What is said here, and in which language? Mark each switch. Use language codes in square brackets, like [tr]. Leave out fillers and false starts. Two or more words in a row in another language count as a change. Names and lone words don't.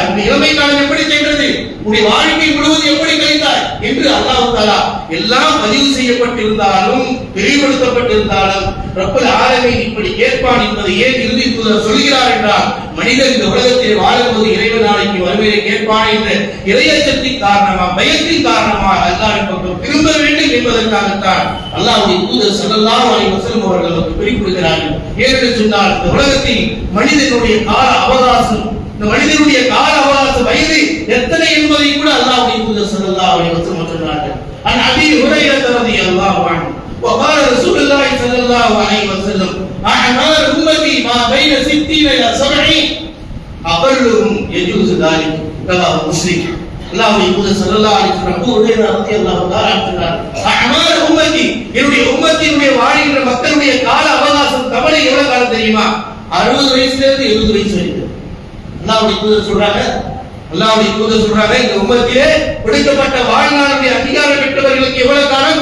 [ta] உங்களுடைய இளமை காலம் எப்படி சென்றது? உங்களுடைய வாழ்க்கை முழுவதும் எப்படி கழித்தாய் என்று [ar] الله تعالى [ta] எல்லாம் பதிவு செய்யப்பட்டிருந்தாலும், தெளிவுபடுத்தப்பட்டிருந்தாலும் [ar] رب العالمين [ta] இப்படி கேட்பான் என்பதை ஏன் இறுதி தூதர் சொல்கிறார் என்றால், மனிதன் இந்த உலகத்தில் வாழும்போது இறைவன் நாளைக்கு வருவதை கேட்பான் என்ற இறையச்சத்தின் காரணமாக, பயத்தின் காரணமாக அல்லாஹ்வின் பக்கம் திரும்ப வேண்டும் என்பதற்காகத்தான் அல்லாஹ்வுடைய தூதர் [ar] صلى الله عليه وسلم [ta] அவர்கள் நமக்கு குறிப்பிடுகிறார்கள். ஏனென்று சொன்னால், இந்த உலகத்தில் மனிதனுடைய கால அவகாசம், இந்த மனிதனுடைய கால அவகாச வயது எத்தனை என்பதை கூட அல்லாஹ்வுடைய தூதர் [ar] صلى الله عليه وسلم [ta] சொன்னார்கள். [ar] عن أبي هريرة رضي الله عنه وقال رسول الله صلى الله عليه وسلم اعمار امتي ما بين 60 الى 70 اقلهم يجوز ذلك رواه مسلم. [ta] அல்லாஹ்வுடைய தூதர் [ar] صلى الله عليه وسلم [ta] அபூ ஹுரைரா [ar] رضي الله تعالى [ta] சொன்னார், [ar] أعمار أمتي, [ta] என்னுடைய உம்மத்தினுடைய வாழ்கின்ற மக்களுடைய கால அவகாசம் தவணை எவ்வளவு காலம் தெரியுமா? 60 வயசுல இருந்து 70 வயசு வரைக்கும். அல்லாஹ்வுடைய தூதர் சொல்றாங்க, இந்த உம்மத்திலே கொடுக்கப்பட்ட வாழ்நாளுடைய அதிகாரம் பெற்றவர்களுக்கு எவ்வளவு காலம்?